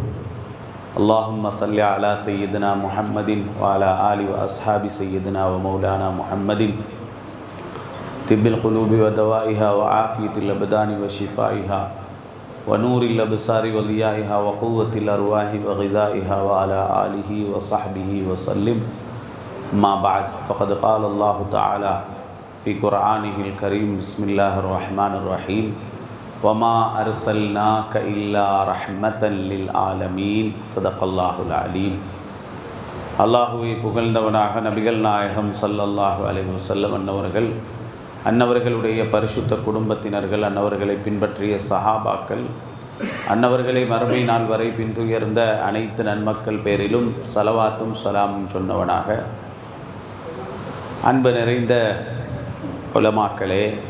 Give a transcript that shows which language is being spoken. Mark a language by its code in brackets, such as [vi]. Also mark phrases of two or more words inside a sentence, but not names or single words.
[ar] اللهم صل على سيدنا محمد وعلى آله وأصحاب سيدنا ومولانا محمد طب القلوب ودوائها وعافية الأبدان وشفائها ونور الأبصار وضيائها وقوة الأرواح وغذائها وعلى آله وصحبه وسلم. ما بعد، فقد قال الله تعالى في قرآنه الكريم: بسم الله الرحمن الرحيم وما أرسلناك إلا رحمة للعالمين. صدق الله العليم. [ta] அல்லாஹுவை புகழ்ந்தவனாக நபிகள் நாயகம் [ar] صلى الله عليه وسلم [ta] அன்னவர்களுடைய பரிசுத்த குடும்பத்தினர்கள், அன்னவர்களை பின்பற்றிய சஹாபாக்கள், அன்னவர்களை மறுமை நாள் வரை பின்துயர்ந்த அனைத்து நன்மக்கள் பேரிலும் ஸலவாத்தும் ஸலாமும் சொன்னவனாக, அன்பு நிறைந்த உலமாக்களே